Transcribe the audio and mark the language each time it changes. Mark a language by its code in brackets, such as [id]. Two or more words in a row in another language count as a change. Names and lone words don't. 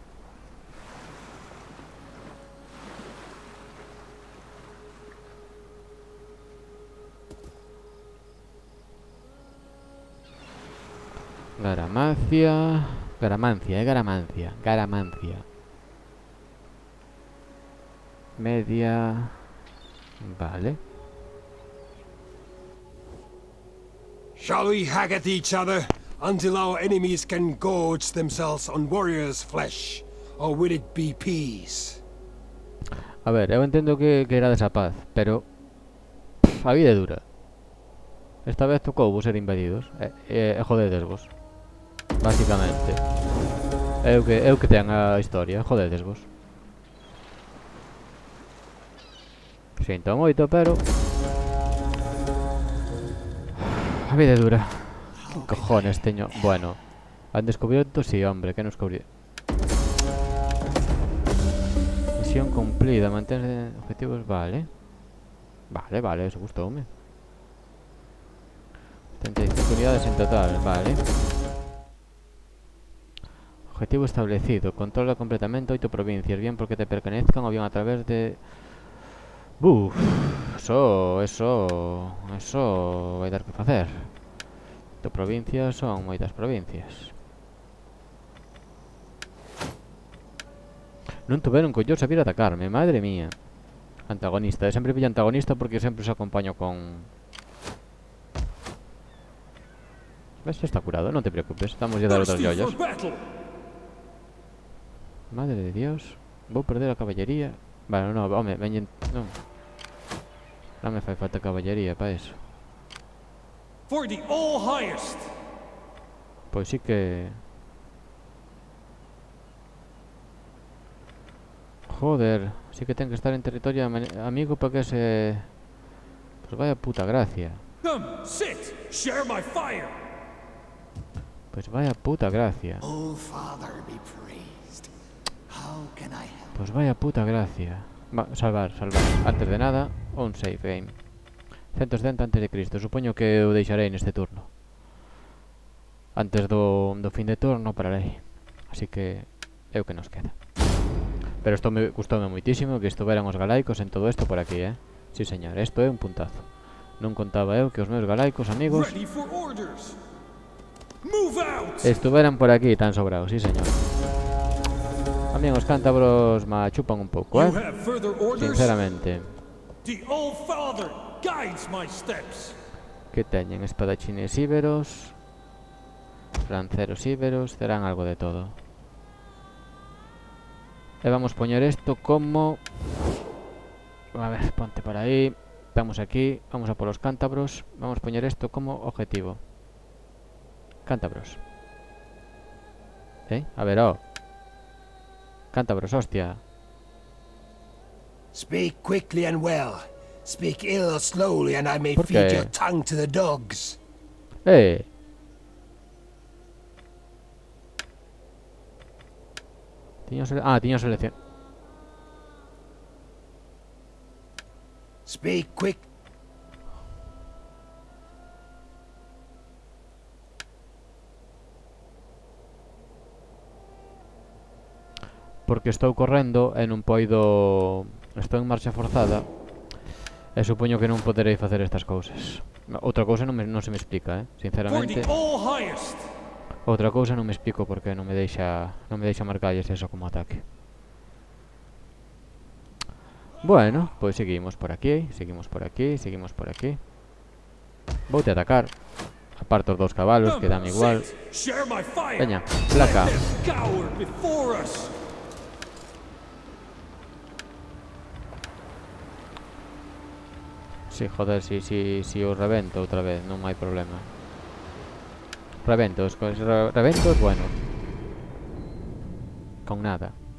[es] Garamancia. Garamancia. Media. Vale. [en] Shall we hack at each other until our enemies can gorge themselves on warriors' flesh? Or will it be peace? [gl] A ver, eu entendo que querades a paz, pero a vida é dura. Esta vez tocou vos ser invadidos e jodedesvos. [es] Básicamente. [gl] Eu que ten a historia, jodedesvos. Sinto moito, pero a vida é dura. Que cojones teño? Bueno, [es] han descubierto, sí, hombre, que nos descubrí. Misión cumplida, mantener objetivos, vale. [gl] Vale, eso gustoume. 75 unidades en total, vale. [es] Objetivo establecido, controla completamente 8 provincias, bien porque te pertenezcan o bien a través de... [gl] Eso vai dar que facer. 8 provincias son moitas provincias. Non tuveron collos a vir a atacarme, madre mía. Antagonista, eu sempre pillo antagonista porque sempre os acompaño con... ¿Ves? Está curado, non te preocupes, estamos ya a dar outras [en] Thirsty [es] joyas. [en] for battle. [gl] Madre de Dios, vou perder a caballería. Bueno, no, home, veñen... Non. Non me fai falta caballería para eso. [en] For the all highest. [gl] Pois sí que... Joder, sí que ten que estar en territorio amigo para que se... [es] Pues vaya puta gracia. [en] Sit! Share my fire! [es] Pues vaya puta gracia. [en] Oh, Father, be praised. How can I help? [es] Pues vaya puta gracia. Salvar. Antes de nada, un save game. 170 antes de Cristo. [gl] Supoño que o deixarei neste turno. Antes do fin de turno pararei. Así que é o que nos queda. Pero isto gustoume moitísimo que estuveran os galaicos en todo isto por aquí, Sí, señor, isto é un puntazo. Non contaba eu que os meus galaicos amigos [en] Ready for orders! Move out! [gl] estuveran por aquí tan sobrados, sí, señor. A mí os cántabros me chupan un pouco, [en] You have further orders? [gl] Sinceramente. [en] The All-Father guides my steps. [gl] Que teñen espadachines íberos, lanceros íberos, terán algo de todo. E vamos poñer isto como... A ver, ponte por aí. Estamos aquí, [es] vamos a por los cántabros. [gl] Vamos a poñer isto como objetivo. Cántabros. A ver, cántabros, hostia. [en] Speak quickly and well. Speak ill or slowly, and I may [gl] ¿Por [en] feed [gl] qué? [en] your tongue to the dogs. [gl] Tiño selección. [en] Speak quick. [gl] Porque estou correndo e non poido... Estou en marcha forzada. E supoño que non poderei facer estas cousas. Outra cousa non se me explica, [en] For [gl] sinceramente. [en] the All-Highest! [gl] Outra cousa non me explico porque non me deixa marcalles eso como ataque. Bueno, pois seguimos por aquí. Voute a atacar. Aparto os dous cabalos, que dan igual. [en] Sit! Share my fire! [gl] Veña, placa. [en] Let them cower before us! [gl] Si, joder, si os revento outra vez, non hai problema. Reventos, bueno. Con nada.